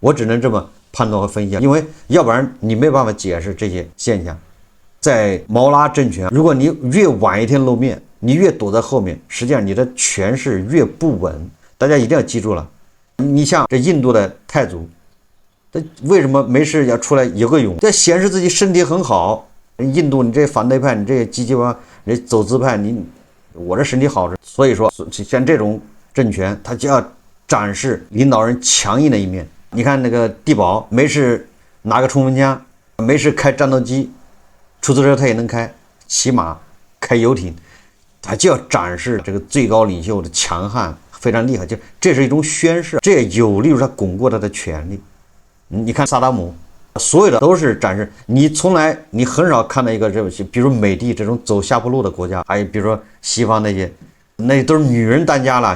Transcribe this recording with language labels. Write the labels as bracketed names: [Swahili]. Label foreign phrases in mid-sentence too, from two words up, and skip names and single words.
[Chinese] 我只能這麼判斷和分析，因為要不然你沒辦法解釋這些現象。在毛拉政权，如果你越晚一天露面，你越躲在後面，實際上你的權勢越不穩。大家一定要記住了，你像這印度的太祖，他為什麼沒事要出来游個泳？这顯示自己身體很好。印度你這反對派，你這激進派，你走資派，我這身體好着。所以說，像這種政權，他就要展示領導人強硬的一面。你看那個地保，沒事拿個衝鋒槍，沒事開戰鬥機，出租車他也能開，騎馬，開遊艇，他就要展示這個最高領袖的強悍，非常厲害。就這是一種宣示，這也有利於他鞏固他的權力。你看薩達姆，所有的都是展示。你很少看到一个比如美帝這種走下坡路的國家，還有比如說西方那都是女人當家了。